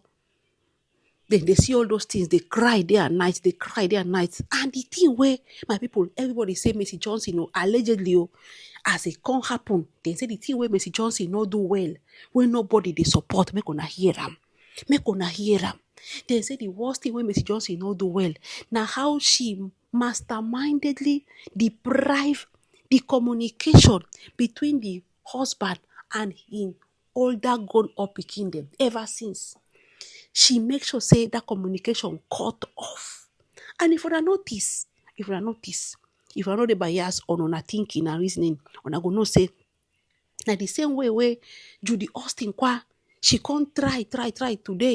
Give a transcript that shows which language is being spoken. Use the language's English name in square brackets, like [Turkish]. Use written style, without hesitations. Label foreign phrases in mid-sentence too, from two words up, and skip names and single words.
[Nigerian Pidgin] Then they see all those things, they cry day and night, And the thing where my people, everybody say Mercy Johnson, allegedly, as it can't happen, they say the thing where Mercy Johnson no do well, when nobody they support, make una hear them. They say the worst thing where Mercy Johnson no do well. Now how she mastermindedly deprive the communication between the husband and him older grown up pikin them ever since. She makes sure say that communication cut off. And if you notice, if you know the bias on una thinking and reasoning, una go know say na the same way where Judy Austin she can't try today.